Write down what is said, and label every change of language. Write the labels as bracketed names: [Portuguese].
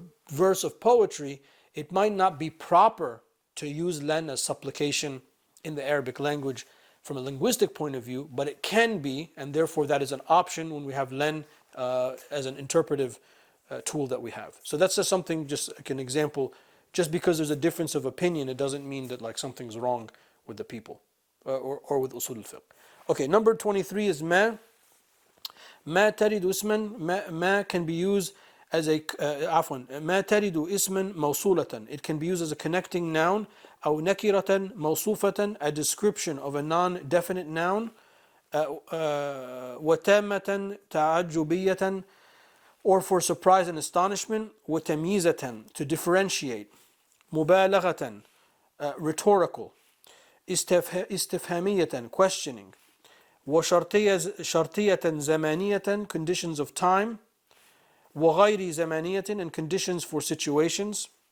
[English] verse of poetry, it might not be proper to use len as supplication in the Arabic language from a linguistic point of view, but it can be, and therefore that is an option when we have len as an interpretive tool that we have. So that's just something, just like an example. Just because there's a difference of opinion, it doesn't mean that like something's wrong with the people or with Usul al Fiqh. Okay, number 23 is ma. [Arabic] ما ترد اسما ما [English] can be used as a [Arabic] عفوا ما ترد اسما موصولة. [English] It can be used as a connecting noun [Arabic] أو نكرة موصوفة, [English] a description of a non-definite noun, [Arabic] وتامة تعجبية, [English] or for surprise and astonishment, وتمييزة, to differentiate, مبالغة, rhetorical, استفهامية, questioning, [Arabic] وشرطية زمانية, [English] conditions of time, [Arabic] وغير زمانية, [English] and conditions for situations,